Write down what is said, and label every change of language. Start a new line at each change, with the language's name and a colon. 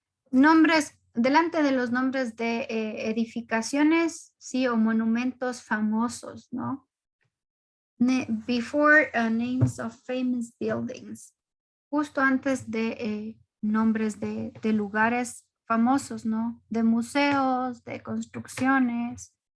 Spanish: Nombres, delante de los nombres de edificaciones, sí, o monumentos famosos, ¿no?
English: Before names of famous buildings.
Spanish: Justo antes de nombres de lugares famosos, ¿no? De museos, de construcciones.